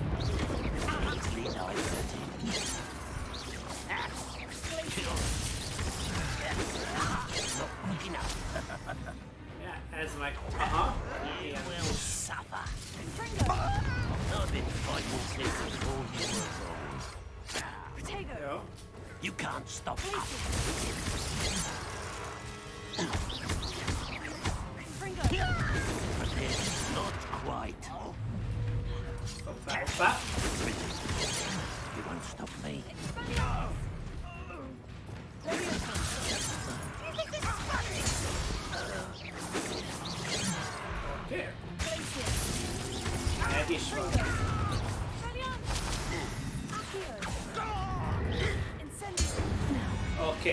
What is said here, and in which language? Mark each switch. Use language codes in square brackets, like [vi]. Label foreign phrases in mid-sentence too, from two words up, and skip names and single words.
[hu] Ja, ez meg. Aha. Igen. Jó. [en] You can't stop us. Not quite. [hu] Hoppá. [en] You won't stop me. [hu] Oké. Meg is van. Oké.